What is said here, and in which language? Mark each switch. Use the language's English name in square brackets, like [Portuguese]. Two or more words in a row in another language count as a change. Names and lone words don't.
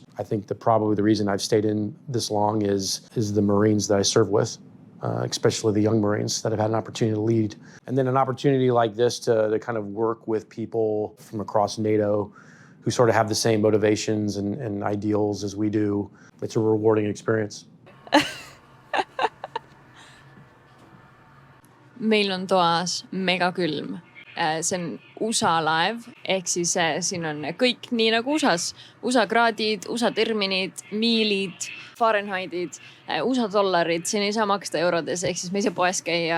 [English] I think that probably the reason I've stayed in this long is the Marines that I serve with, especially the young Marines that have had an opportunity to lead. And then an opportunity like this to kind of work with people from across NATO who sort of have the same motivations and ideals as we do. It's a rewarding experience. [Estonian] Meil on toas mega külm. See on USA laev, ehk siis siin on kõik nii nagu USAs. USA kraadid, USA terminid, miilid, Fahrenheitid, USA dollarid, siin ei saa maksta eurodes, ehk siis me ei saa poes käia.